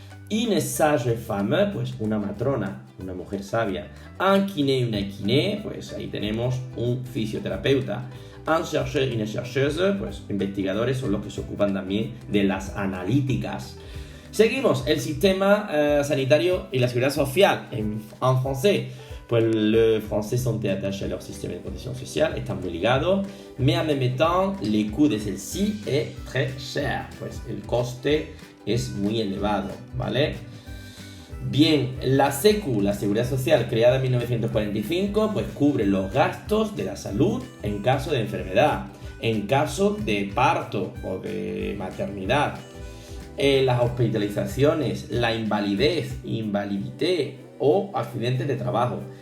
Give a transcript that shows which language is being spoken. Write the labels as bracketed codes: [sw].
[es] une sage-femme, pues una matrona, una mujer sabia, un kiné, una kiné, pues ahí tenemos un fisioterapeuta, un chercheur y una chercheuse, pues investigadores son los que se ocupan también de las analíticas. Seguimos, el sistema sanitario y la seguridad social en francés. [fr] Pues le français santé attaché à leur système de protection sociale [es] están muy ligados, [fr] mais en même temps, le coût de celle-ci est très cher, [es] pues el coste es muy elevado, [fr] ¿vale? [es] Bien, la SECU, la Seguridad Social, creada en 1945, pues cubre los gastos de la salud en caso de enfermedad, en caso de parto o de maternidad, las hospitalizaciones, la invalidité o accidentes de trabajo.